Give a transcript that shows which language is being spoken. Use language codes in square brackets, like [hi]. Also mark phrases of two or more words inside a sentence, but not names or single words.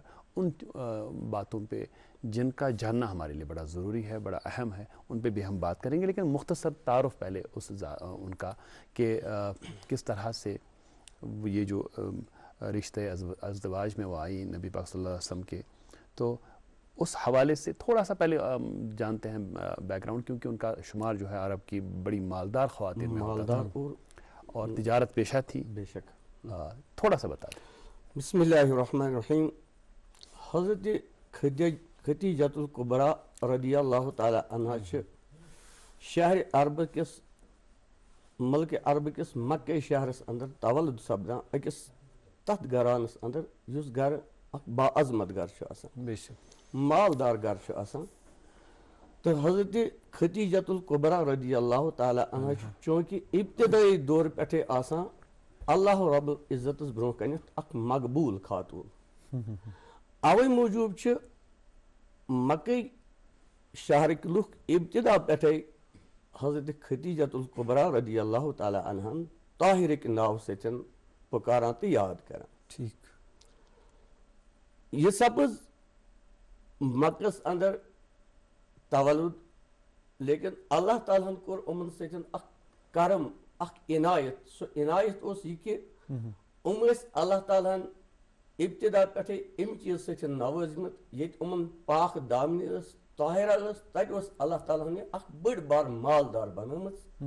[ur] اور ان باتوں پہ جن کا جاننا ہمارے لیے بڑا ضروری ہے، بڑا اہم ہے، ان پہ بھی ہم بات کریں گے، لیکن مختصر تعارف پہلے ان کا کہ کس طرح سے یہ جو رشتہ ازدواج میں وہ آئی نبی پاک [ar] صلی اللہ علیہ وسلم [ur] کے، تو اس حوالے سے تھوڑا سا پہلے جانتے ہیں بیک گراؤنڈ، کیونکہ ان کا شمار جو ہے عرب کی بڑی مالدار خواتین میں ہوتا تھا اور تجارت پیشہ تھی. بے شک. تھوڑا سا بتا دیں. [ar] بسم اللہ الرحمن الرحیم. [ks] حضرت خدیجۃ الکبریٰ [ar] رضی اللہ تعالیٰ عنہ [ks] چھِ شہر عرب کس ملک عرب کس مکہ شہرس اندر تولد سپدان أکس تتھ گرانس اندر یُس گھر اکھ باعظمت گھر چھُ آسان، [ur] بے شک [ks] مالدار گھر چھُ آسان. تو حضرت خدیجۃ الکبریٰ [ar] رضی اللہ تعالیٰ عنہ [ks] چونکہ ابتدائی دور پٮ۪ٹھے آسان اللہ رب العزتس برونٛہہ کنٮ۪تھ اکھ مقبوٗل خاتوٗن. اوے موٗجوٗب چھِ مکئی شہرٕکۍ لُکھ ابتدا پٮ۪ٹھے حضرت خدیجۃ الکبریٰ [ar] رضی اللہ تعالیٰ عنہن [ks] طاہرٕکۍ ناوٕ سۭتۍ پُکاران تہٕ یاد کران. [ur] ٹھیک. [ks] یہ سپز مکس اندر تولد، لیکن اللہ تعالیٰ ہن کوٚر یِمن سۭتۍ اکھ کرم، اکھ عنایت. سُہ عنایت اوس یہِ کہِ یِم ٲسۍ اللہ تعالیٰ ہن ابتدا پٮ۪ٹھے اَمہِ چیٖز سۭتۍ نوٲزمٕتۍ ییٚتہِ یِمن پاک دامنہِ ٲس، طاہرہ ٲس، تتہِ اوس اللہ تعالیٰ ہن اکھ بٔڑ بار مالدار بنٲومٕژ.